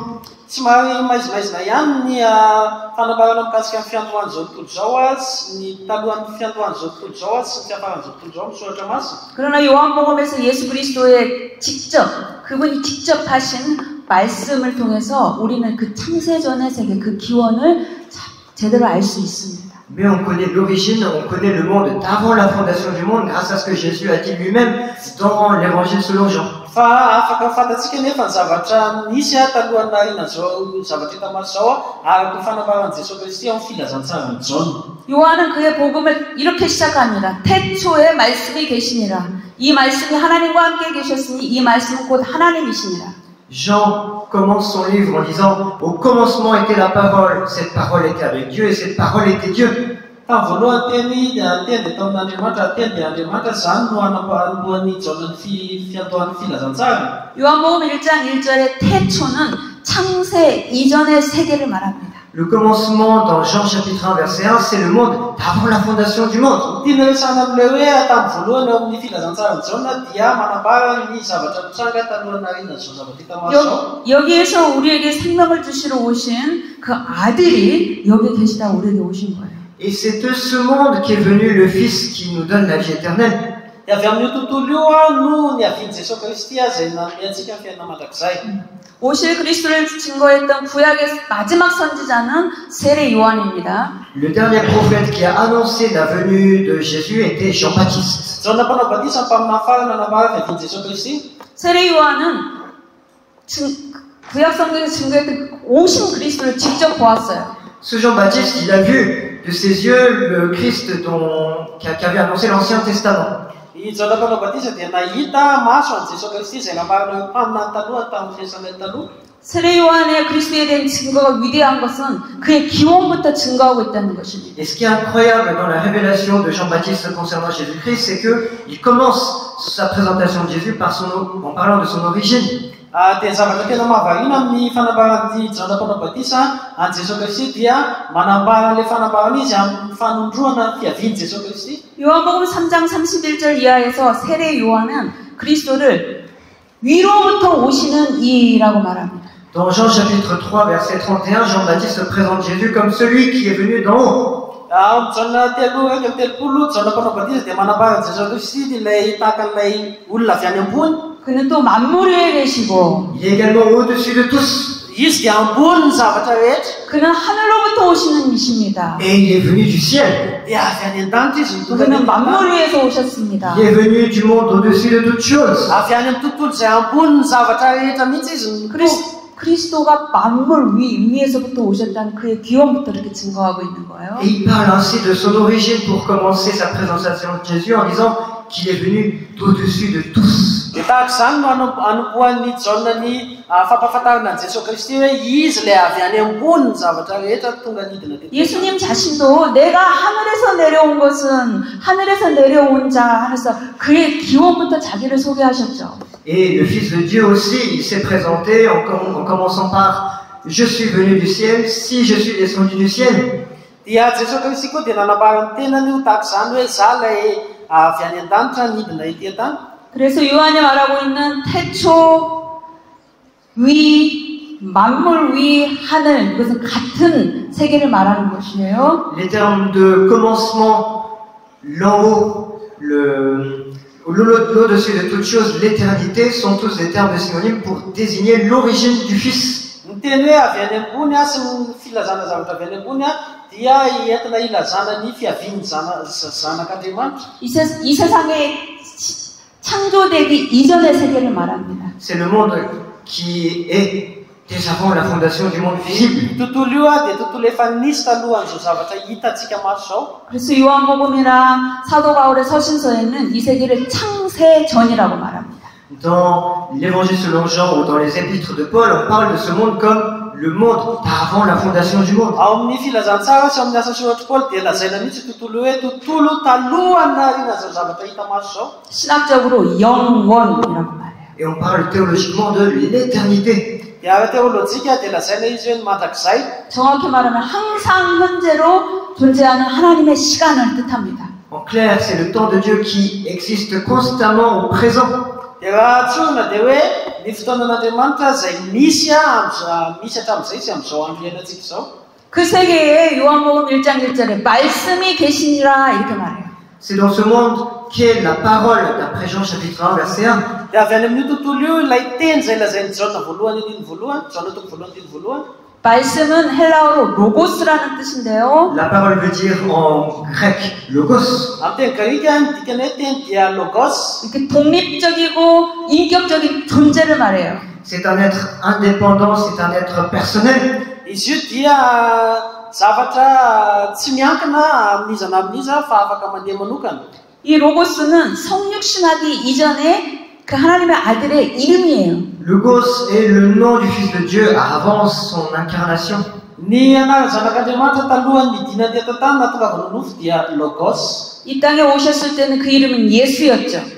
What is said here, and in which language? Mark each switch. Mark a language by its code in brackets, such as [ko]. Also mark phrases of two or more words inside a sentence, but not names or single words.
[mg] Tsy maizimaizina ihany ny fanambarana mikasika ny fiandohan'izao tontolo zao sy ny talohan'ny fiandohan'izao tontolo zao sy ny fiafaran'izao tontolo zao misoratra masina. [ko] 그러나 요한복음에서 예수 그리스도의 직접 그분이 직접 하신 말씀을 통해서 우리는 그 창세전의 세계, 그 기원을 제대로 알 수 있습니다. [fr] Mais on connaît l'origine, on connaît le monde d'avant la fondation du monde grâce à ce que Jésus a dit lui-même dans l'évangile selon Jean. [mg] Fa afaka fantatsika nefa ny zavatra nisy talohan'arina zao, zavatra hita maso zao araky ny fanambaran'i Jesosy Kristy amin'ny filazantsarany Jaune. [ko] 요한은 그의 복음을 이렇게 시작합니다. 태초에 말씀이 계시니라. 이 말씀이 하나님과 함께 계셨으니 이 말씀은 곧 하나님이시니라. [fr] Jean commence son livre en disant « Au commencement était la parole, cette parole était avec Dieu et cette parole était Dieu. » [mg] Tamin'ny voalohany teny dia tamin'Andriamanitra, teny dia Andriamanitra, zany no hanamboarany Jaune ny fiantohan'ny filazantsara. [ko] 요한복음 1장 1절의 태초는 창세 이전의 세계를 말합니다. [fr] Le commencement dans Jean chapitre 1 verset 1, c'est le monde d'avant la fondation du monde. [mg] Tiana resana amin'ilay hoe tamin'ny voalohany eo amin'ny filazantsarany Jaune dia manambara ny zavatra mitranga talohan'arina zao, zavatra hita maso zao. [ko] 여기에서 우리에게 생명을 주시러 오신 그 아들이 여기 계시다 우리에게 오신 거예요. [fr] Et c'est de ce monde qu'est venu le Fils qui nous donne la vie éternelle. [mg] Dia avy amin'io tontolo io no niavian'i Jesosy Kristy izay nanome antsika ny fiainana mandrakizay. [ko] 오실 그리스도를 증거했던 구약의 마지막 선지자는 세례 요한입니다. [fr] Le dernier prophète qui a annoncé la venue de Jésus était Jean-Baptiste. [mg] Jaune mpanao batisa mpaminany farany nanambara fiavian'i Jesosy Kristy. [ko] 세례 요한은 구약 성경에서 증거했던 오신 그리스도를 직접 보았어요. [fr] Ce Jean-Baptiste, il a vu de ses yeux le Christ qu'avait annoncé l'Ancien Testament. [mg] I Jaune mpanao batisa dia nahita maso an'i Jesosy Kristy izay nambarana mpaminany taloha tamin'ny fiasanany taloha. [ko] 세례 요한의 그리스도에 대한 증거가 위대한 것은 그의 기원부터 증거하고 있다는 것입니다. [fr] Et ce qui est incroyable dans la révélation de Jean-Baptiste concernant Jésus-Christ, c'est qu'il commence sa présentation de Jésus en parlant de son origine. [mg] Dia zavatra tena mahavariana amin'ny fanambaran'ny Jaune mpanao batisa an'i Jesosy Kristy dia manambara ilay fanambarana izy amin'ny fanondroana ny fiavian'i Jesosy Kristy. [ko] 요한복음 3장 31절 이하에서 세례 요한은 그리스도를 위로부터 오시는 이라고 말합니다. [fr] Dans Jean chapitre 3 verset 31, Jean-Baptiste présente Jésus comme celui qui est venu d'en haut. [mg] Jaune telopolo, Jaune mpanao batisa dia manambara Jesosy Kristy ilay tahaka ilay olona avy any ambony. [ko] 그는 또 만물 위에 계시고 [fr] Il est également au-dessus de tous. [mg] Izy dia ambony ny zavatra rehetra. [ko] 그는 하늘로부터 오시는 이십니다. [fr] Et il est venu du ciel. [mg] Dia avy any an-danitra izy mitondra [ko] 그는 만물 위에서 오셨습니다. [fr] Il est venu du monde au-dessus de toutes choses. [mg] avy any amin'ny tontolo izay ambony ny zavatra rehetra mihitsy izy. [ko] 그리스도가 만물 위에서부터 오셨다는 그의 기원부터 이렇게 증거하고 있는 거예요. [fr] Et il parle ainsi de son origine pour commencer sa présentation de Jésus en disant qu'il est venu au-dessus de tous. [mg] Dia tahaka izany no anombohan'ny Jaune ny fampahafantarana an'i Jesosy Kristy hoe izy ilay avy any ambony ny zavatra rehetra tonga nidina teto. [ko] 예수님 자신도 내가 하늘에서 내려온 것은 하늘에서 내려온 자 하면서 그의 기원부터 자기를 소개하셨죠. [fr] Et le Fils de Dieu aussi, il s'est présenté en commençant par « Je suis venu du ciel, si je suis descendu du ciel ». [mg] Dia Jesosy Kristy koa dia nanambara ny tenany io tahaka izany hoe za ilay avy any an-danitra nidina ety an-tany. [ko] 그래서 요한이 말하고 있는 태초, 위, 만물 위, 하늘 이것은 같은 세계를 말하는 것이에요. [fr] Les termes de commencement, l'en haut, l'au-dessus de toute chose, l'éternité sont tous des termes de synonymes pour désigner l'origine du Fils. [mg] Ny teny hoe avy any ambony sy ny filazana zavatra avy any ambony dia entina ilazana ny fiavian'ny zanak'Andriamanitra. [ko] 이 세상의 창조되기 이전의 세계를 말합니다. [fr] C'est le monde qui est dès avant la fondation du monde visible. [mg] Tontolo io dia tontolo efa nisy talohan'izao zavatra hitantsika maso zao. [ko] 그래서 요한복음이나 사도 바울의 서신서에는 이 세계를 창세전이라고 말합니다. [fr] Dans l'évangile selon Jean ou dans les épîtres de Paul, on parle de ce monde comme le monde avant la fondation du monde. [mg] Ao amin'ny filazantsara sy amin'ny asa soratry Paul dia lazaina mihitsy tontolo hoe tontolo talohan'arina zao zavatra hita maso zao. [ko] 신학적으로 영원이라고 말해요. [fr] Et on parle théologiquement de l'éternité. [mg] Dia ara teolojika dia lazaina izy hoe ny mandrakizay. [ko] 정확히 말하면 항상 현재로 존재하는 하나님의 시간을 뜻합니다. [fr] En clair, c'est le temps de Dieu qui existe constamment au présent. [mg] Dia raha tsorina dia hoe ny fotoanan'Andriamanitra izay misy hatramin'izay sy amin'izao andro iainantsika izao. [ko] 그 세계에 요한복음 1장 1절에 말씀이 계시니라 이렇게 말해요. [fr] C'est dans ce monde qu'est la parole d'après Jean chapitre 1 verset 1. [mg] Dia avy any amin'io tontolo io ilay teny izay lazainy Jaona voalohany andiny voalohany, Jaona toko voalohany andiny voalohany. [ko] 말씀은 헬라어로 로고스라는 뜻인데요. [fr] La parole veut dire en grec logos. [mg] Amin'ny teny grika ny dikany hoe teny dia logos. [ko] 이렇게 독립적이고 인격적인 존재를 말해요. [fr] C'est un être indépendant, c'est un être personnel. [mg] Izy io dia zavatra tsy miankina amin'iza na amin'iza fa afaka mandeha manokana. [ko] 이 로고스는 성육신하기 이전에 그 하나님의 아들의 이름이에요. [fr] Logos est le nom du Fils de Dieu avant son incarnation. [mg] Ny anarany zanak'Andriamanitra talohan'ny dina teto-tany na tonga vononofo dia logos. [ko] 이 땅에 오셨을 때는 그 이름은 예수였죠.